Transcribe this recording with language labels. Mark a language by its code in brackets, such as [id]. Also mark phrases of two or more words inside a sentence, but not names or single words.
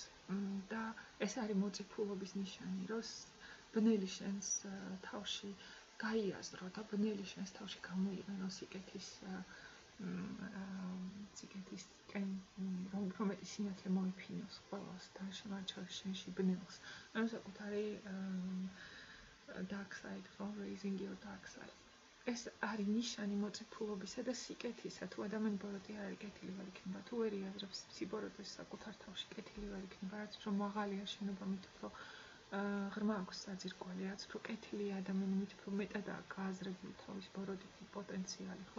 [ka] და ეს არის მოწიფულობის ნიშანი, რომ ბნელი შენს თავში გაიაზრო და ბნელი შენს თავში გამოიყენო სიკეთისკენ რომელი სინათლე მოიფინოს ყველას და შემარჩევს შენში ბნელს. ანუ საკუთარი [en] dark side, ხო, raising your dark side. [ka] ეს არის ნიშანი მოწიფულობისა და სიკეთისა. თუ ადამიანი ბოროტი არ არის, კეთილი ვერ იქნება. თუ ვერ იაზრებს სიბოროტეს საკუთარ თავში, კეთილი ვერ იქნება. რაც უფრო მაღალია შენობა, მით უფრო ღრმა აქვს საძირკველი, რაც უფრო კეთილია ადამიანი, მით უფრო მეტადაა გააზრებული თავის ბოროტით პოტენციალი, ხო?